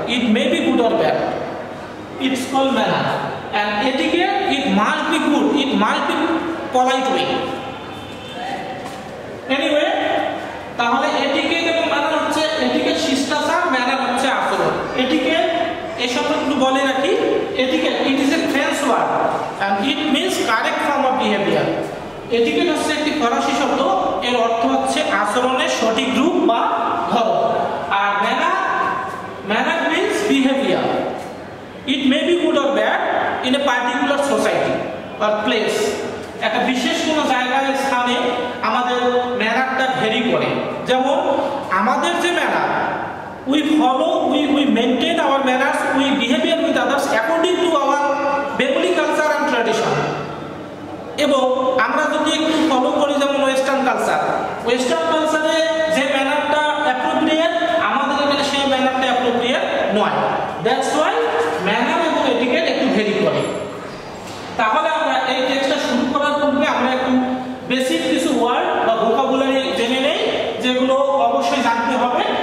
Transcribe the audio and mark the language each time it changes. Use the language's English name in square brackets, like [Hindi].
[English] It may be good or bad. It's called manner. And etiquette, it must be good. It must be polite way. [Bangla] Anyway, তাহলে etiquette এবং manner হচ্ছে, etiquette শিষ্টাচার, manner হচ্ছে আচরণ। etiquette এই শব্দটা একটু বলে রাখি। [English] etiquette, it is a French word and it means correct form of behavior. [Bangla] etiquette হচ্ছে একটি ফরাসি শব্দ, এর অর্থ হচ্ছে আচরণের সঠিক রূপ বা ধরন। [English] আর manner means behavior. It may be good or bad in a particular society or place. [Bangla] একটা বিশেষ কোনো জায়গায়, স্থানে আমাদের ম্যানারটা ভেরি করে। যেমন আমাদের যে manner, [English] we maintain our manners, we behavior with others according to our Bengali culture and tradition. [Bangla] এবং আমরা যদি একটু ফলো করি যেমন ওয়েস্টার্ন কালচারে যে ম্যানারটা অ্যাপ্রোপ্রিয়েট, আমাদের এখানে সেই ম্যানারটা অ্যাপ্রোপ্রিয়েট নয়। [English] that's why [Bangla] ম্যানার এবং এটিকেট একটু ভেরি করে। তাহলে আমরা এই টেক্সটটা শুরু করার পূর্বে আমরা একটু বেসিক কিছু ওয়ার্ড বা ভোকাবুলারি জেনে নেই, যেগুলো অবশ্যই জানতে হবে।